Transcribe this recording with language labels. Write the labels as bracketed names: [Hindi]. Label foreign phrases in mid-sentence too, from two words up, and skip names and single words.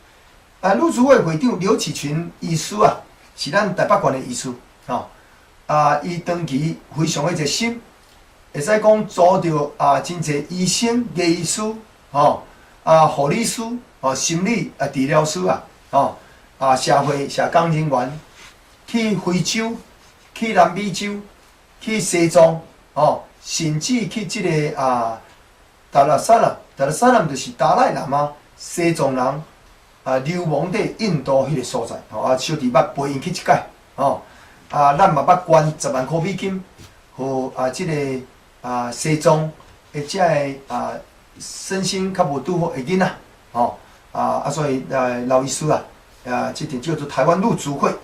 [Min Nan Chinese] 陆组会会长刘启群医师是咱台北县的医师伊长期非常的热心，会使讲组着真侪医生、牙医师护理师心理治疗师社会社工人员去非洲、去南美洲、去西藏甚至去这个达拉萨拉就是达赖喇嘛西藏人流亡伫印度迄个所在小弟捌陪因去一届咱嘛捌捐10 万块美金，互即个西藏的遮个身心较无拄好的囡仔所以老医师即个叫做台湾陆组会